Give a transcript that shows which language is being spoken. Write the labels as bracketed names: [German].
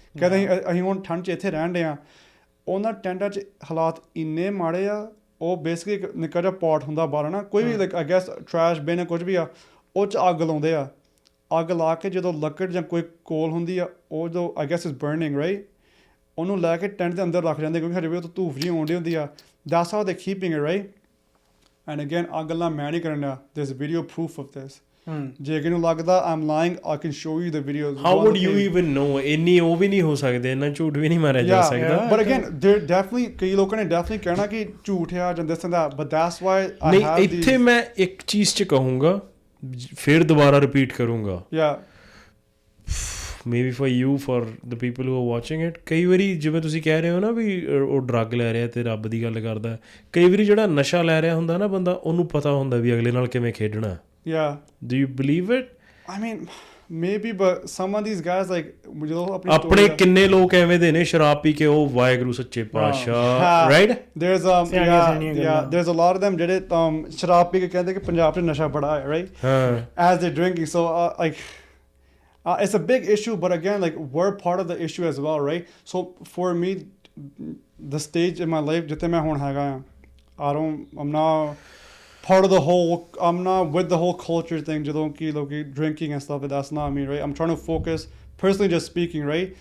[Punjabi] ਕਹਿੰਦੇ ਅਸੀਂ ਹੁਣ ਠੰਡ 'ਚ ਇੱਥੇ ਰਹਿਣ ਡੇ ਹਾਂ, ਉਹਨਾਂ ਟੈਂਟਾਂ 'ਚ ਹਾਲਾਤ ਇੰਨੇ ਮਾੜੇ ਆ, ਉਹ ਬੇਸਿਕਲੀ ਇੱਕ ਨਿੱਕਾ ਜਿਹਾ ਪੋਟ ਹੁੰਦਾ ਬਾਹਰ ਨਾ, ਕੋਈ ਵੀ ਲਾਈਕ ਆਈ ਗੈਸ ਟਰੈਸ਼ ਬਿਨ ਕੁਝ ਵੀ ਆ, ਉਹ 'ਚ ਅੱਗ ਲਾਉਂਦੇ ਆ, ਅੱਗ ਲਾ ਕੇ ਜਦੋਂ ਲੱਕੜ ਜਾਂ ਕੋਈ ਕੋਲ ਹੁੰਦੀ ਆ, ਉਹ ਜੋ [English] I guess is burning, [Punjabi] right? ਉਹਨੂੰ ਲੈ ਕੇ ਟੈਂਟ ਦੇ ਅੰਦਰ ਰੱਖ ਜਾਂਦੇ ਕਿਉਂਕਿ ਸਾਡੇ ਵੀ ਉੱਥੇ ਧੂਫ ਜਿਹੀ ਆਉਂਦੀ ਹੁੰਦੀ ਆ, [English] that's how they keeping it, [Punjabi] right? [English] and again [Punjabi] ਆਹ ਗੱਲਾਂ ਮੈਂ ਨਹੀਂ ਕਰਨ ਡਿਆ, [English] There's video proof of this. [Punjabi] ਜੇ ਕਿ ਨੂੰ ਲੱਗਦਾ [English] I'm lying, I can show you the videos. How would you even know? [Punjabi] ਇੰਨੀ ਉਹ ਵੀ ਨਹੀਂ ਹੋ ਸਕਦੇ, ਇੰਨਾ ਝੂਠ ਵੀ ਨਹੀਂ ਮਾਰਿਆ ਜਾ ਸਕਦਾ। [English] But again, there definitely [Punjabi] ਕਈ ਲੋਕਾਂ ਨੇ [English] definitely [Punjabi] ਕਹਿਣਾ ਕਿ ਝੂਠ ਆ ਜਾਂ [English] this and that, but that's why I have [Punjabi] ਨਹੀਂ, ਇੱਥੇ ਮੈਂ ਇੱਕ ਚੀਜ਼ 'ਚ ਕਹੂੰਗਾ, ਫਿਰ ਦੁਬਾਰਾ ਰਿਪੀਟ ਕਰੂੰਗਾ, [English] maybe for you, for the people who are watching it, [Punjabi] ਕਈ ਵਾਰੀ ਜਿਵੇਂ ਤੁਸੀਂ ਕਹਿ ਰਹੇ ਹੋ ਨਾ ਵੀ ਉਹ ਡਰੱਗ ਲੈ ਰਿਹਾ ਤੇ ਰੱਬ ਦੀ ਗੱਲ ਕਰਦਾ, ਕਈ ਵਾਰੀ ਜਿਹੜਾ ਨਸ਼ਾ ਲੈ ਰਿਹਾ ਹੁੰਦਾ ਨਾ ਬੰਦਾ, ਉਹਨੂੰ ਪਤਾ ਹੁੰਦਾ ਵੀ ਅਗਲੇ ਨਾਲ ਕਿਵੇਂ ਖੇਡਣਾ। [English] Yeah. Do you believe it? I mean, maybe, but some of these guys like ਜਦੋਂ [Punjabi] ਆਪਣੇ ਕਿੰਨੇ ਲੋਕ ਐਵੇਂ ਦੇ ਨੇ ਸ਼ਰਾਬ ਪੀ ਕੇ ਉਹ ਵਾਹਿਗੁਰੂ ਸੱਚੇ ਪਾਤਸ਼ਾਹ, right? [English] There's there's a lot of them [Punjabi] ਜਿਹੜੇ ਸ਼ਰਾਬ ਪੀ ਕੇ ਕਹਿੰਦੇ ਕਿ ਪੰਜਾਬ 'ਚ ਨਸ਼ਾ ਬੜਾ ਹੈ, [English] right? As they're drinking, so like it's a big issue, but again, like we're part of the issue as well, right? So for me, the stage in my life [Punjabi] ਜਿੱਥੇ ਮੈਂ ਹੁਣ ਹੈਗਾ ਆ, [English] I'm not part of the whole, I'm not with the whole culture thing, [Punjabi] ਜਦੋਂ ਕਿ ਲੋਕੀ [English] drinking and stuff, that's not me, right? I'm trying to focus, personally just speaking, right?